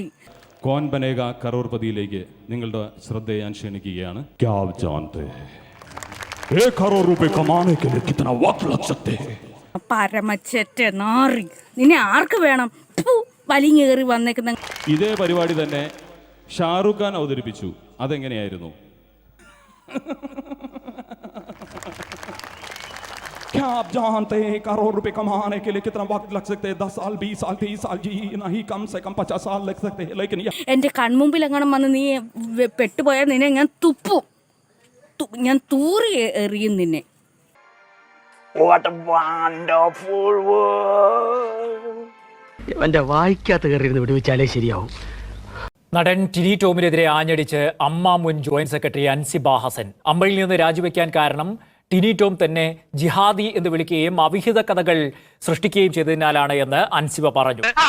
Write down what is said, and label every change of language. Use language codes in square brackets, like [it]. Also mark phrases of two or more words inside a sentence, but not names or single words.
[ml] കോൻ ബനേഗ കറോർപതിയിലേക്ക് നിങ്ങളുടെ ശ്രദ്ധ ഞാൻ ക്ഷണിക്കുകയാണ്. പരമച്ചറ്റ നാറി, നിന്നെ ആർക്ക് വേണം? വലിഞ്ഞേറി വന്നേക്കുന്ന ഇതേ പരിപാടി തന്നെ ഷാറുഖ് ഖാൻ അവതരിപ്പിച്ചു. അതെങ്ങനെയായിരുന്നു? [hi] क्या आप जानते हैं करोड़ रुपए कमाने के लिए कितना वक्त लग सकते हैं? 10 साल 20 साल 30 साल जी नहीं, कम से कम 50 साल लग सकते हैं. लेकिन [ml] എൻ്റെ കൺമുമ്പിൽ എങ്ങനെ വന്ന് നീ പെട്ടുപോയാൽ നിന്നെ ഞാൻ തുപ്പും, ഞാൻ തൂറി എറിയും നിന്നെ. എന്റെ വായിക്കാത്ത കയറിയിരുന്ന് വിടുവിച്ചാലേ ശരിയാവും. നടൻ ടിനി ടോമിനെതിരെ ആഞ്ഞടിച്ച് അമ്മ മുൻ ജോയിന്റ് സെക്രട്ടറി അൻസിബ ഹസൻ അമ്മയിൽ നിന്ന് രാജിവെക്കാൻ കാരണം ടിനി ടോം തന്നെ ജിഹാദി എന്ന് വിളിക്കുകയും അവിഹിത കഥകൾ സൃഷ്ടിക്കുകയും ചെയ്തതിനാലാണ് എന്ന് അൻസിബ പറഞ്ഞു.